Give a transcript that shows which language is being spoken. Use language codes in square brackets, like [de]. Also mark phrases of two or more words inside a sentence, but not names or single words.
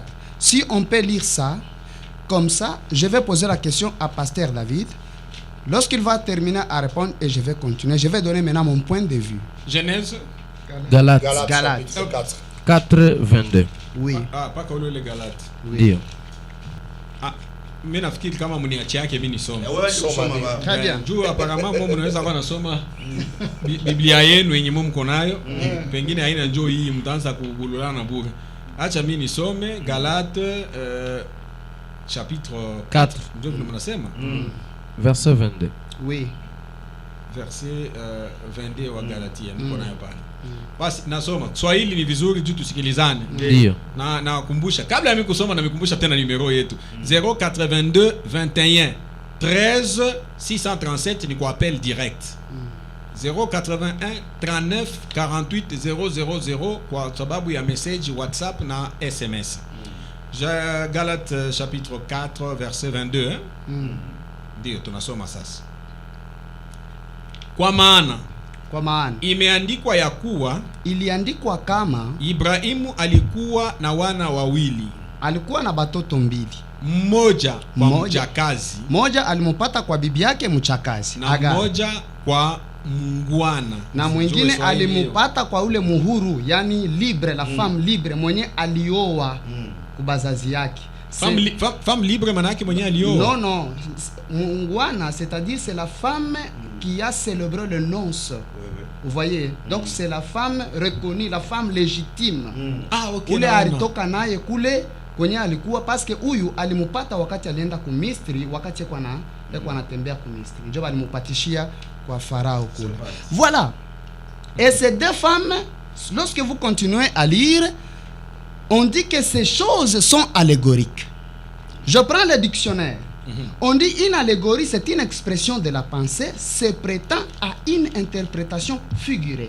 [fr] Si on peut lire ça, comme ça, je vais poser la question à Pasteur David. Lorsqu'il va terminer à répondre, et je vais continuer, je vais donner maintenant mon point de vue. Genèse Galates 4, 22. Oui. Pas que le Galates. Oui. [sw] Mimi nafikiri kama mniachia yake mimi nisome. [fr] Très bien. [sw] Juu apparemment mimi mnaweza kuwa nasoma Biblia yenu yenye mimi mko nayo. Pengine haina njoo hii mtaanza kugululana na bure. Acha mimi nisome Galates chapitre 4. Ndio mnasema? Verset 22. Oui. Verset 22 wa Galatia niko nayo pale. Basi nasoma. Swahili ni vizuri juu tusikilizane. Ndio. Na nakumbusha kabla ya mimi kusoma na nikumbusha tena numero yetu 082 21 13 637 ni kwa [fr] appel direct. [sw] 081 39 48 000 kwa sababu ya message WhatsApp na SMS. Galates chapitre 4 verset 22 ndio tunasoma sasa. Kwa maana imeandikwa ya kuwa, iliandikwa kama Ibrahimu alikuwa na wana wawili, alikuwa na batoto mbili, mmoja kwa mchakazi, mmoja alimpata kwa bibi yake mchakazi na mmoja kwa mungwana, na mwingine alimpata kwa ule muhuru, yani [fr] libre, la femme libre [sw] mwenye alioa kubazazi yake. [fr] Femme libre [sw] manake mwenye alioa? [fr] Non, mungwana c'est-à-dire c'est la femme qui a célébré le nonce. Vous voyez? Donc c'est la femme reconnue, la femme légitime. Okay. [sw] Ule alitoka naye kule kwenye alikuwa, [fr] parce que [sw] huyu alimupata wakati alienda ku Misri, wakati kwa anatembea ku Misri. Ndio alimupatishia kwa Farao kule. [fr] Voilà. Et ces deux femmes, lorsque vous continuez à lire, on dit que ces choses sont allégoriques. Je prends le dictionnaire. On dit une allégorie, c'est une expression de la pensée, se prétend à une interprétation figurée.